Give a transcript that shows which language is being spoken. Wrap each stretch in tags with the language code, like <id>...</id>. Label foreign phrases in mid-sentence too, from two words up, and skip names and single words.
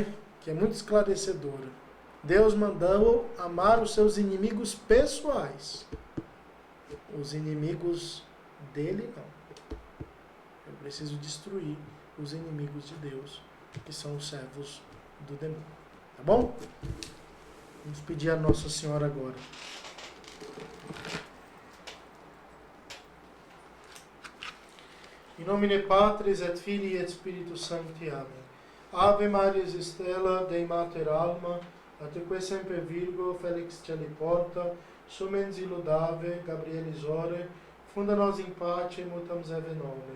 <pt>Que é muito esclarecedora. Deus mandou amar os seus inimigos pessoais. Os inimigos dele, não. Eu preciso destruir os inimigos de Deus, que são os servos do demônio. Tá bom? Vamos pedir a Nossa Senhora agora.</pt> <la>In nomine Patris et Filii et Spiritus Sancti. Amen. Ave Maria Stella, Dei Mater Alma, atque semper Virgo, Felix Celi Porta, Sumens Illudave, Gabrielis Ore, funda nos in pace, mutams eve nomen.</la>